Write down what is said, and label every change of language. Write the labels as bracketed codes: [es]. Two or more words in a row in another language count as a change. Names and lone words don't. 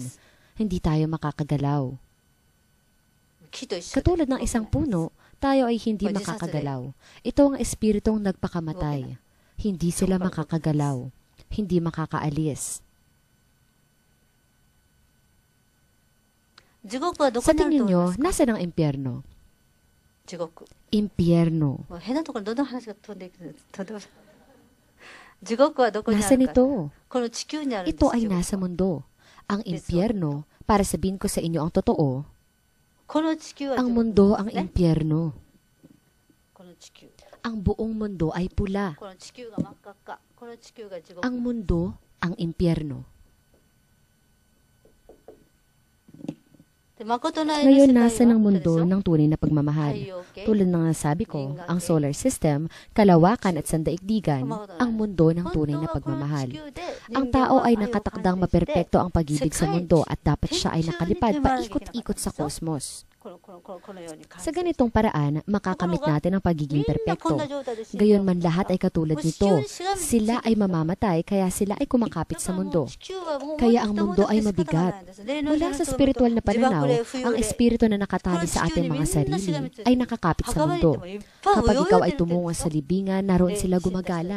[tl] Hindi tayo makakagalaw. Katulad ng isang puno, tayo ay hindi makakagalaw. Ito ang espiritong nagpakamatay. Hindi sila makakagalaw. Hindi makakaalis. [ja] 地獄はどこ [tl] Sa [ja] にある [tl] tingin [ja] と思い [tl] nyo, [ja] ますか？ [tl] nasa ng impyerno? [ja] 地獄。 [tl] Impyerno. [ja] もう変なところにどんどん話が飛んでいくんです。飛んでます。地獄はどこにあ [tl] Nasa [ja] るか。 [tl] nito? [ja] この地球にあるんです。 [tl] Ito ay [ja] 地獄 [tl] nasa mundo. Ang impyerno, para sabihin ko sa inyo ang totoo, [ja] この地球は [tl] ang [ja] 地獄 [tl] mundo [ja] なん [tl] ang [ja] ですね。 [tl] impyerno. [ja] この地球。 [tl] Ang buong mundo ay pula. [ja] この地球が真っ赤っか。この地球が地獄。 [tl] Ang mundo ang impyerno. [ja] で誠の愛 [tl] Ngayon [ja] の世 [tl] nasa [ja] 界 [tl] ng [ja] は [tl] mundo [ja] あれでしょ [tl] ng tunay na pagmamahal. [ja] 太陽系 [tl] Tulad ng nasabi ko, ang [en] solar system, [tl] kalawakan at sandaigdigan, ang mundo ng tunay na pagmamahal. Ang tao ay nakatakdang maperpekto ang pag-ibig sa mundo at dapat siya ay nakalipad paikot-ikot sa kosmos. [ja] このように感じ [tl] Sa ganitong paraan, makakamit natin ang pagiging [ja] みんなこ [tl] perpekto. [ja] んな状態で死んで [tl] Gayon man lahat ay katulad nito. Sila ay mamamatay kaya sila ay kumakapit sa mundo. Kaya ang mundo ay mabigat. Mula sa spiritual na pananaw, ang espiritu na nakatali sa ating mga sarili ay nakakapit sa mundo. Kapag ikaw ay tumungo sa libingan, naroon sila gumagala.